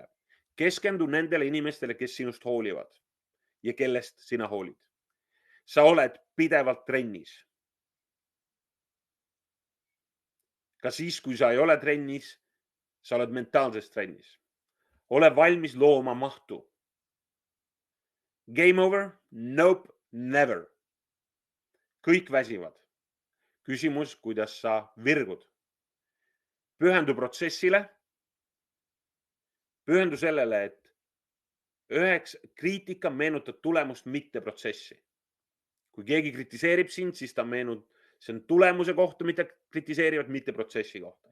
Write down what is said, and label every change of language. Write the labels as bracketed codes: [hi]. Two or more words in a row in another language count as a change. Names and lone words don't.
[et] Keskendu nendele inimestele, kes sinust hoolivad ja kellest sina hoolid. Sa oled pidevalt trennis. Ka siis, kui sa ei ole trennis, sa oled mentaalses trennis. Ole valmis looma mahtu. [en] Game over? Nope, never. [et] Kõik väsivad. Küsimus, kuidas sa virgud. Pühendu protsessile. Pühendu sellele, et kriitika meenutab tulemust, mitte protsessi. Kui keegi kritiseerib sind, siis see on tulemuse kohta, mitte kritiseerivad, mitte protsessi kohta.